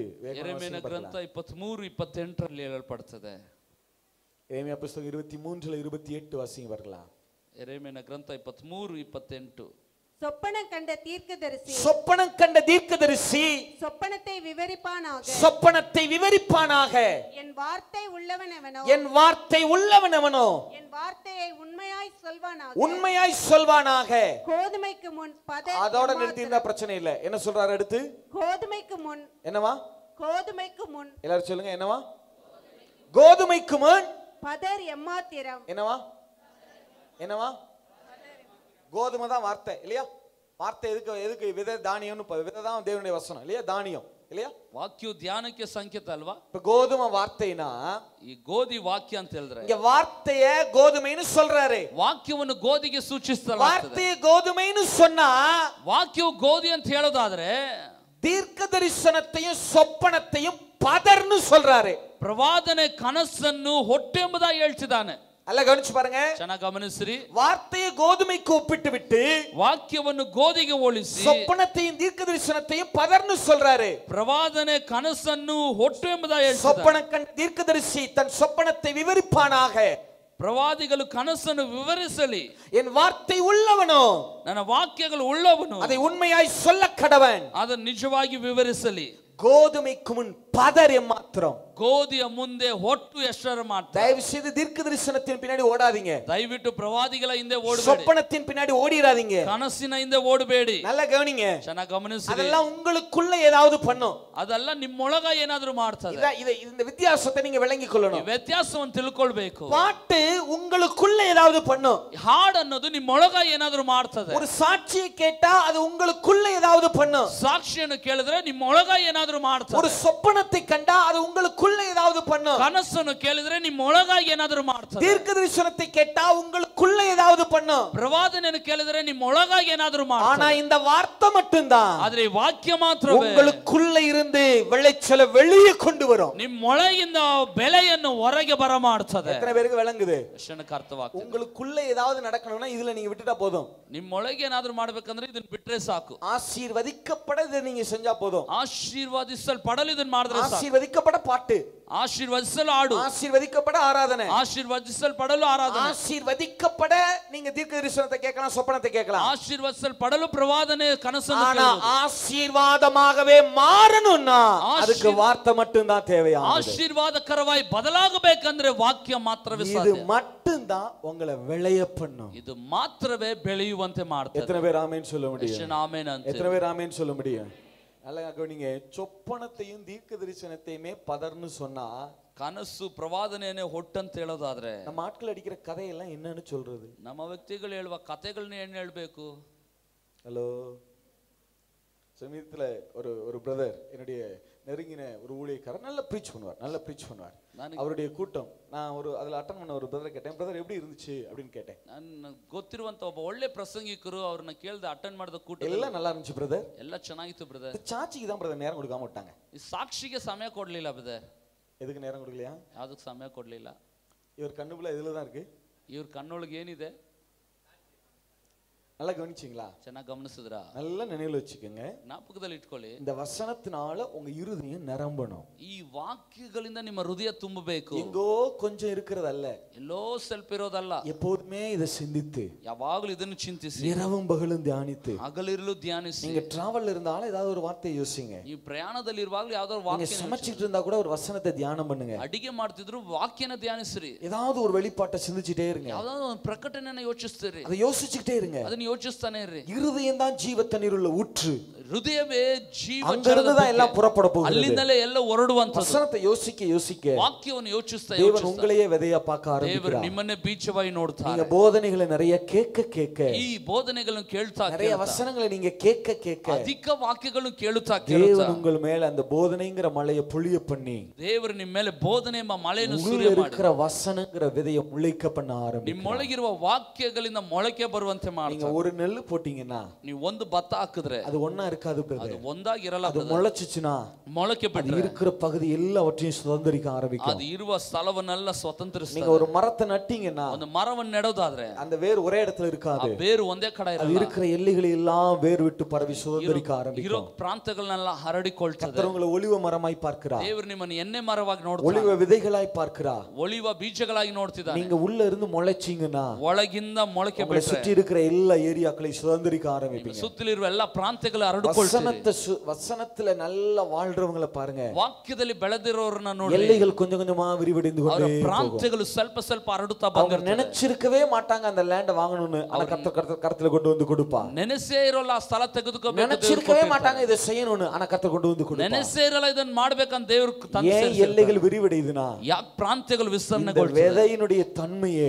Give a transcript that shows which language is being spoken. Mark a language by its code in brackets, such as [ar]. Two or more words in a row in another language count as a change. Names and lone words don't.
[kn] ಯೆರೆಮೀಯನ ಗ್ರಂಥ 23:28 ರಲ್ಲಿ ಹೇಳಲ್ಪಡುತ್ತದೆ. [ta] எரேமியா புத்தகம் 23:28 வாசிங்க வரலாம். [kn] ಯೆರೆಮೀಯನ ಗ್ರಂಥ 23:28. [ta] சொப்பனம் கண்ட தீர்க்கதரிசி சொப்பனம் கண்ட தீர்க்கதரிசி சொப்பனத்தை விவரிப்பானாக சொப்பனத்தை விவரிப்பானாக என் வார்த்தை உள்ளவனவனோ என் வார்த்தை உள்ளவனவனோ என் வார்த்தையை உண்மையாய் சொல்வானாக உண்மையாய் சொல்வானாக. கோதுமைக்கு முன் பதர் அதோட நிறுத்தியிருந்தா பிரச்சனை இல்ல. என்ன சொல்றாரு அடுத்து? கோதுமைக்கு முன் என்னவா? கோதுமைக்கு முன் எல்லாரும் சொல்லுங்க என்னவா? கோதுமைக்கு முன் பதர் எம்மாத்திரம். என்னவா? என்னவா? கோதுமை தான் வார்த்தை இல்லையா? வார்த்தை எதுக்கு எதுக்கு விதை தானியம்னு விதை தான் தேவனுடைய வசனம் இல்லையா? தானியம் இல்லையா? [kn] ವಾಕ್ಯವು ಧ್ಯಾನಕ್ಕೆ ಸಂಕೇತ ಅಲ್ವಾ? [ta] இப்ப கோதுமை வார்த்தைனா [kn] ಈ ಗೋಧಿ ವಾಕ್ಯ ಅಂತ ಹೇಳಿದ್ರೆ [ta] இங்க வார்த்தைய கோதுமைன்னு சொல்றாரு. [kn] ವಾಕ್ಯವನ್ನು ಗೋಧಿಗೆ ಸೂಚಿಸಲಾಗುತ್ತದೆ. [ta] வார்த்தைய கோதுமைன்னு சொன்னா [kn] ವಾಕ್ಯವು ಗೋಧಿ ಅಂತ ಹೇಳೋದಾದ್ರೆ [ta] தீர்க்க தரிசனத்தையும் சொப்பனத்தையும் பதர்னு சொல்றாரு. [kn] ಪ್ರವಾದನೆ ಕನಸನ್ನು ಹೊಟ್ಟೆ ಎಂಬುದಾಗಿ ಹೇಳ್ತಿದ್ದಾನೆ. [ta] அல்ல கவனிச்சு பாருங்க. [kn] ಚೆನ್ನಾಗಿ ಗಮನಿಸಿರಿ. [ta] வார்த்தையை கோதுமைக்கு ஒப்பிட்டு விட்டு [kn] ವಾಕ್ಯವನ್ನು ಗೋಧಿಗೆ ಹೋಲಿಸಿ [ta] சொப்பனத்தையும் தீர்க்க தரிசனத்தையும் பதர்னு சொல்றாரு. [kn] ಪ್ರವಾದನೆ ಕನಸನ್ನು ಹೊಟ್ಟೆ ಎಂಬುದಾಗಿ ಹೇಳ್ತಿದ್ದಾನೆ. [ta] சொப்பனம் கண்ட தீர்க்கதரிசி தன் சொப்பனத்தை விவரிப்பானாக. [kn] ಪ್ರವಾದಿಗಳು ಕನಸನ್ನು ವಿವರಿಸಲಿ. [ta] என் வார்த்தை உள்ளவனோ [kn] ನನ್ನ ವಾಕ್ಯಗಳು ಉಳ್ಳವನು [ta] அதை உண்மையாய் சொல்ல கடவன். [kn] ಅದನ್ನು ನಿಜವಾಗಿ ವಿವರಿಸಲಿ. [ta] கோதுமைக்கு முன் பதர் எம்மாத்திரம். [kn] ಗೋಧಿಯ ಮುಂದೆ ಹೊಟ್ಟು ಎಷ್ಟರ ಮಾಡ್ತಾರೆ. [ta] தயவு செய்து தீர்க்க தரிசனத்தின் பின்னாடி ஓடாதீங்க. [kn] ದಯವಿಟ್ಟು ಪ್ರವಾದಿಗಳ ಹಿಂದೆ ಓಡಬೇಡಿ. [ta] சொப்பனத்தின் பின்னாடி ஓடிராதீங்க. [kn] ಕನಸಿನ ಹಿಂದೆ ಓಡಬೇಡಿ. [ta] நல்லா கவனிங்க. [kn] ಚೆನ್ನಾಗಿ ಗಮನಿಸಿ. [ta] அதெல்லாம் உங்களுக்குள்ள ஏதாவது பண்ணும். [kn] ಅದೆಲ್ಲ ನಿಮ್ಮೊಳಗ ಏನಾದರೂ ಮಾಡ್ತದೆ. [ta] இந்த வித்தியாசத்தை நீங்க விளங்கிக் கொள்ளணும். [kn] ವ್ಯತ್ಯಾಸವನ್ನು ತಿಳ್ಕೊಳ್ಬೇಕು. [ta] பாட்டு உங்களுக்குள்ள ஏதாவது பண்ணும். [kn] ಹಾಡು ಅನ್ನೋದು ನಿಮ್ಮೊಳಗ ಏನಾದರೂ ಮಾಡ್ತದೆ. [ta] ஒரு சாட்சியை கேட்டா அது உங்களுக்குள்ள ஏதாவது பண்ணும். [kn] ಸಾಕ್ಷಿಯನ್ನು ಕೇಳಿದ್ರೆ ನಿಮ್ಮೊಳಗ ಏನಾದರೂ ಮಾಡ್ತದೆ. [ta] ஒரு சொப்பனத்தை கண்டா அது உங்களுக்குள்ள ஏதாவது பண்ணும். [kn] ಕನಸನ್ನು ಕೇಳಿದ್ರೆ ನಿಮ್ಮೊಳಗ ಏನಾದರೂ ಮಾಡ್ತದೆ. [ta] தீர்க்க தரிசனத்தை கேட்டா உங்களுக்குள்ள ஏதாவது பண்ணும். [kn] ಪ್ರವಾದನೆಯನ್ನು ಕೇಳಿದ್ರೆ ನಿಮ್ಮೊಳಗ ಏನಾದರೂ ಮಾಡ್ತದೆ. [ta] ஆனா இந்த வார்த்தை மட்டும்தான் [kn] ಆದ್ರೆ ಈ ವಾಕ್ಯ ಮಾತ್ರವೇ [ta] உங்களுக்குள்ள இருந்து விளைச்சலை வெளியே கொண்டு வரும். [kn] ನಿಮ್ಮೊಳಗಿಂದ ಬೆಳೆಯನ್ನು ಹೊರಗೆ ಬರ ಮಾಡ್ತದೆ. [ta] எத்தனை பேருக்கு விளங்குது? [kn] ಎಷ್ಟಕ್ಕೆ ಅರ್ಥವಾಗ್ತದೆ? [ta] உங்களுக்குள்ள ஏதாவது நடக்கணும்னா இதுல நீங்க விட்டுட்டா போதும். [kn] ನಿಮ್ಮೊಳಗೆ ಏನಾದರೂ ಮಾಡಬೇಕಂದ್ರೆ ಇದನ್ನ ಬಿಟ್ರೆ ಸಾಕು. [ta] ஆசீர்வதிக்கப்பட இதை நீங்க செஞ்சா போதும். [kn] ಆಶೀರ್ವಾದಿಸಲ್ಪಡಲು ಇದನ್ನ ಮಾಡಿದ್ರೆ ಸಾಕು. [ta] ஆசீர்வதிக்கப்பட பாட்டு, [kn] ಆಶೀರ್ವದಿಸಲು ಹಾಡು, [ta] ஆசீர்வதிக்கப்பட ஆராதனை, [kn] ಆಶೀರ್ವದಿಸಲ್ಪಡಲು ಆರಾಧನೆ, [ta] ஆசீர்வதிக்கப்பட நீங்க தீர்க்க தரிசனத்தை கேட்கலாம், சொப்பனத்தை கேட்கலாம். [kn] ಆಶೀರ್ವದಿಸಲ್ಪಡಲು ಪ್ರವಾದನೆ ಕನಸನ್ನು [ta] ஆனா [kn] ಕೇಳುವುದು. [ta] ஆசீர்வாதமாகவே மாறணும்னா அதுக்கு வார்த்தை மட்டும் தான் தேவையானது. [kn] ಆಶೀರ್ವಾದಕರವಾಗಿ ಬದಲಾಗಬೇಕಂದ್ರೆ ವಾಕ್ಯ ಮಾತ್ರವೇ [ta] இது [kn] ಸಾಧ್ಯ. [ta] மட்டும் தான் உங்களை விளைய பண்ணும். [kn] ಇದು ಮಾತ್ರವೇ ಬೆಳೆಯುವಂತೆ ಮಾಡ್ತದೆ. [ta] எத்தனை பேர் ஆமென் சொல்ல முடியும்? [kn] ಆಮೆನ್ ಅಂತ. [ta] எத்தனை பேர் ஆமென் சொல்ல முடியும்? நல்லா கவனிங்க. சொப்பனத்தையும் தீர்க்க தரிசனத்தையுமே பதர்னு சொன்னா [kn] ಕನಸು ಪ್ರವಾದನೆಯೇ ಹೊಟ್ಟಂತ ಹೇಳೋದಾದ್ರೆ [ta] நம்ம ஆட்கள் அடிக்கிற கதையெல்லாம் என்னன்னு சொல்றது? [kn] ನಮ್ಮ ವ್ಯಕ್ತಿಗಳು ಹೇಳುವ ಕಥೆಗಳನ್ನ ಏನು ಹೇಳಬೇಕು? [ta] ஹலோ, சமீபத்துல ஒரு பிரதர், என்னுடைய நெருங்கின ஒரு ஊழியக்காரர், நல்லா ப்ரீச் பண்ணுவார். அவருடைய கூட்டம் நான் அதுல அட்டன் பண்ண ஒரு பிரதர் கேட்டேன், பிரதர் எப்படி இருந்துச்சு அப்படின்னு கேட்டேன். [kn] ನಾನು ಗೊತ್ತಿರುವಂತ ಒಬ್ಬ ಒಳ್ಳೆ ಪ್ರಸಂಗಿಕರು, ಅವ್ರನ್ನ ಕೇಳ್ದೆ, ಅಟೆಂಡ್ ಮಾಡಿದ ಕೂಟ [ta] எல்லாம் நல்லா இருந்துச்சு பிரதர், [kn] ಎಲ್ಲ ಚೆನ್ನಾಗಿತ್ತು ಬ್ರದರ್. [ta] சாட்சிக்கு தான் பிரதர் நேரம் கொடுக்காம விட்டாங்க. [kn] ಈ ಸಾಕ್ಷಿಗೆ ಸಮಯ ಕೊಡ್ಲಿಲ್ಲ ಬ್ರದರ್. [ta] எதுக்கு நேரம் கொடுக்கலையா? [kn] ಯಾವುದಕ್ಕೆ ಸಮಯ ಕೊಡ್ಲಿಲ್ಲ. [ta] இவர் கண்ணுக்குள்ள இதுல தான் இருக்கு. [kn] ಇವ್ರ ಕಣ್ಣೊಳಗೆ ಏನಿದೆ [ta] நல்லா கவனிச்சீங்களா? [kn] ಚೆನ್ನಾಗಿ ಗಮನಿಸಿದ್ರಾ? [ta] நல்லா நினைவுல வச்சுக்கோங்க. [kn] ಜ್ಞಾಪಕದಲ್ಲಿ ಇಟ್ಕೊಳ್ಳಿ. [ta] இந்த வசனத்தினால உங்க இருதயம் நிரம்பணும். [kn] ಈ ವಾಕ್ಯಗಳಿಂದ ನಿಮ್ಮ ಹೃದಯ ತುಂಬಬೇಕು. [ta] எங்கோ கொஞ்சம் இருக்கிறதல்ல, [kn] ಎಲ್ಲೋ ಸ್ವಲ್ಪ ಇರೋದಲ್ಲ. [ta] எப்போதுமே இதை சிந்தித்து, [kn] ಯಾವಾಗಲೂ ಇದನ್ನು ಚಿಂತಿಸಿ, [ta] இரவும் பகலும் தியானித்து, [kn] ಹಗಲಿರುಳು ಧ್ಯಾನಿಸಿ. [ta] நீங்க டிராவல்ல இருந்தாலும் ஏதாவது ஒரு வார்த்தை யோசிங்க. [kn] ಈ ಪ್ರಯಾಣದಲ್ಲಿ ಇರುವಾಗಲೂ ಯಾವ್ದಾದ್ರು [ta] நீங்க [kn] ವಾಕ್ಯ, [ta] சமைச்சிட்டு இருந்தா கூட ஒரு வசனத்தை தியானம் பண்ணுங்க. [kn] ಅಡಿಗೆ ಮಾಡ್ತಿದ್ರು ವಾಕ್ಯನ ಧ್ಯಾನಿಸ್ರಿ. [ta] ஏதாவது ஒரு வெளிப்பாட்டை சிந்திச்சிட்டே இருங்க. [kn] ಯಾವ್ದಾದ್ರು ಒಂದು ಪ್ರಕಟಣೆಯನ್ನ ಯೋಚಿಸ್ತೀರಿ, [ta] அதை யோசிச்சுக்கிட்டே இருங்க. [kn] ಅದನ್ನ ಯೋಚಿಸ್ತಾನೆ ಇರ್ರಿ. [ta] இருதயம் தான் ஜீவ தண்ணீருள்ள ஊற்று. [kn] ಹೃದಯವೇ ಜೀವ, [ta] அங்கிருந்து தான் எல்லாம் புறப்பட போகுது. [kn] ಅಲ್ಲಿಂದಲೇ ಎಲ್ಲ ಹೊರಡುವಂತದ್ದು. [ta] வசனத்தை யோசிக்க [kn] ವಾಕ್ಯವನ್ನು ಯೋಚಿಸ್ತಾ [ta] தேவன் உங்களையே விதையா பார்க்க [kn] ದೇವರು [ta] ஆரம்பிக்கிறார். [kn] ನಿಮ್ಮನ್ನೇ ಬೀಜವಾಗಿ ನೋಡ್ತಾರೆ. [ta] நீங்க போதனைகளை நிறைய கேட்க [kn] ಈ ಬೋಧನೆಗಳನ್ನು ಕೇಳ್ತಾ [ta] நிறைய வசனங்களை நீங்க கேட்க [kn] ಅಧಿಕ ವಾಕ್ಯಗಳನ್ನು ಕೇಳುತ್ತಾ [ta] தேவன் உங்கள் மேல அந்த போதனைங்கிற மழையை பொழிய பண்ணி, [kn] ದೇವರು ನಿಮ್ಮ ಮೇಲೆ ಬೋಧನೆ ಎಂಬ ಮಳೆಯನ್ನು [ta] உள்ள [kn] ಸುರಿಯ ಮಾಡಿ, [ta] இருக்கிற வசனங்கிற விதையை முளைக்க பண்ண ஆரம்பிக்கும். [kn] ನಿಮ್ಮೊಳಗಿರುವ ವಾಕ್ಯಗಳಿಂದ ಮೊಳಕೆ ಬರುವಂತೆ [ta] நீங்க [kn] ಮಾಡ್ತಾರೆ. [ta] ஒரு நெல்லு போட்டீங்கன்னா [kn] ನೀವು ಒಂದು ಭತ್ತ ಹಾಕಿದ್ರೆ [ta] அது ஒண்ணா இருக்காது [kn] ಅದು [ta] பிரதர். [kn] ಒಂದಾಗಿರಲ್ಲ. [ta] அது முளைச்சுச்சுன்னா [kn] ಮೊಳಕೆ [ta] அது [kn] ಬಿಟ್ರೆ [ta] இருக்கிற பகுதி எல்லாவற்றையும் சுதந்திரிக்க ஆரம்பிக்கும். [kn] ಅದು ಇರುವ ಸ್ಥಳವನ್ನೆಲ್ಲ ಸ್ವತಂತ್ರಿಸ್ತಾರೆ. [ta] நீங்க ஒரு மரத்தை நட்டீங்கன்னா [kn] ಒಂದು ಮರವನ್ನು ನೆಡೋದಾದ್ರೆ [ta] அந்த வேர் ஒரே இடத்துல இருக்காது. [kn] ಬೇರು ಒಂದೇ ಕಡೆ [ta] அது [kn] ಇರಲ್ಲ. [ta] இருக்கிற எல்லைகளை எல்லாம் வேர் விட்டு பரவி சுதந்திரிக்க [kn] ಇರೋ [ta] ஆரம்பிக்கும். [kn] ಪ್ರಾಂತಗಳನ್ನೆಲ್ಲ ಹರಡಿಕೊಳ್ತದೆ. [ta] கர்த்தர் உங்களை ஒலிவ மரமாய் பார்க்கிறார். [kn] ದೇವರು ನಿಮ್ಮನ್ನು ಎಣ್ಣೆ ಮರವಾಗಿ ನೋಡ್ತಾನೆ, [ta] ஒலிவ விதைகளாய் பார்க்கிறார். [kn] ಒಲಿವ ಬೀಜಗಳಾಗಿ ನೋಡ್ತಿದ್ದಾನೆ. [ta] நீங்க உள்ள இருந்து முளைச்சீங்கன்னா [kn] ಒಳಗಿಂದ ಮೊಳಕೆ [ta] உங்களை [kn] ಬಿಟ್ರೆ [ta] சுற்றி இருக்கிற எல்லா ஏரியாக்களையும் சுதந்திரிக்க ஆரம்பிப்பீங்க. [kn] ಸುತ್ತಲಿರುವ ಎಲ್ಲ ಪ್ರಾಂತ್ಯಗಳು ಹರಡಿಕೊಳ್ತದೆ. [ta] வசனத்துல நல்லா வாழ்றவங்களை பாருங்க, [kn] ವಾಕ್ಯದಲ್ಲಿ ಬೆಳೆದಿರೋರನ್ನ ನೋಡಿ, [ta] எல்லைகள் கொஞ்சம் கொஞ்சமா விரிவடைந்து [kn] ಅವರ [ta] கொண்டே போகும். [kn] ಪ್ರಾಂತ್ಯಗಳು ಸ್ವಲ್ಪ ಸ್ವಲ್ಪ ಹರಡುತ್ತಾ [ta] அவங்க [kn] ಬಂದಿರ್ತದೆ. [ta] நினைச்சிருக்கவே மாட்டாங்க அந்த லேண்ட வாங்கணும்னு, ஆனா கர்த்தர் கொண்டு வந்து கொடுப்பா. [kn] ನೆನೆಸೇ ಇರೋಲ್ಲ ಆ ಸ್ಥಳ ತೆಗೆದುಕೋಬೇಕು. [ta] நினைச்சிருக்கவே மாட்டாங்க இதை செய்யணும்னு, ஆனா கர்த்தர் கொண்டு வந்து கொடுப்பா. [kn] ನೆನೆಸೇ ಇರಲ್ಲ ಇದನ್ನ ಮಾಡ್ಬೇಕಂತ ದೇವರು [ta] ஏன் எல்லைகள் விரிவடையுதுனா, [kn] ಯಾಕೆ ಪ್ರಾಂತ್ಯಗಳು [ta] இந்த [kn] ವಿಸ್ತರಣೆಗೊಳ್ತದೆ? [ta] விதையினுடைய தன்மையே